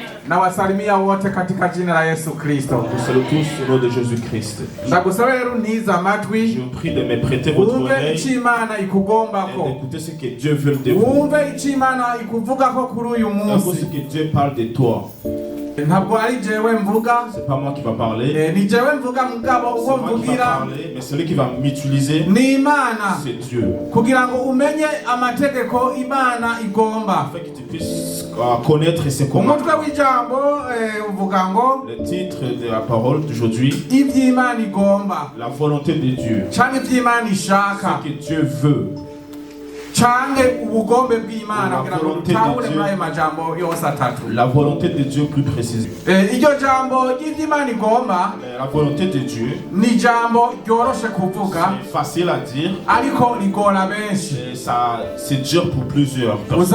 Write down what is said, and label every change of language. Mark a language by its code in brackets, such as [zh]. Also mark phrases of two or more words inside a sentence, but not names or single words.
[sw] Na wasalimia wote katika jina la Yesu Kristo. [fr] Nous saluons tous au nom de Jésus-Christ. [rn] Ndagusaba rero ntiza amatwi. [fr] Je vous prie de me prêter votre oreille et d'écouter ce que Dieu veut de vous. [rn] Wumve icyo Imana ikuvugako kuri uyu munsi. [fr] Ce que Dieu parle de toi. [rn] Ntabwo ari jewe mvuga. [fr] C'est pas moi qui va parler. [rn] Ni jewe mvuga mugabo uwo mvugira. [fr] Mais celui qui va m'utiliser, [rn] ni Imana. [fr] C'est Dieu. [rn] Kugira ngo umenye amategeko Imana igomba. [fr] Afin que tu puisses connaître ses commandements. [rn] Umutwe w'ijambo uvuga ngo [fr] le titre de la parole d'aujourd'hui, [rn] iby'Imana igomba. [fr] La volonté de Dieu. [rn] Cyangwa iby'Imana ishaka. [fr] Ce que Dieu veut. La volonté de Dieu plus précise. La volonté de Dieu, c'est facile à dire, et ça, c'est dur pour plusieurs personnes.